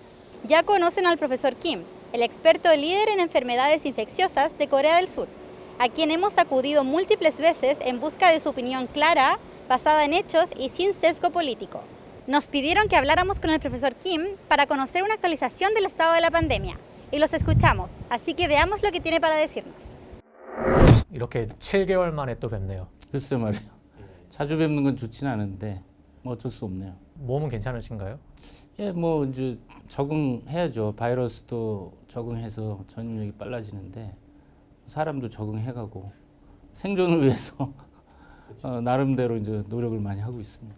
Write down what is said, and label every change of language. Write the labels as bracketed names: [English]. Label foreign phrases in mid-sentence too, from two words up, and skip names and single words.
[Spanish] Ya conocen al profesor Kim, el experto líder en enfermedades infecciosas de Corea del Sur, a quien hemos acudido múltiples veces en busca de su opinión clara, basada en hechos y sin sesgo político. Nos pidieron que habláramos con el profesor Kim para conocer una actualización del estado de la pandemia, y los escuchamos, así que veamos lo que tiene para decirnos. [Korean] 이렇게 7개월 만에 또 뵙네요. 글쎄 말이에요. 자주 뵙는 건 좋진 않은데 뭐 어쩔 수 없네요. 몸은 괜찮으신가요? 예, 뭐 이제 적응해야죠. 바이러스도 적응해서 전염력이 빨라지는데 사람도 적응해가고 생존을 위해서 나름대로 이제 노력을 많이 하고 있습니다.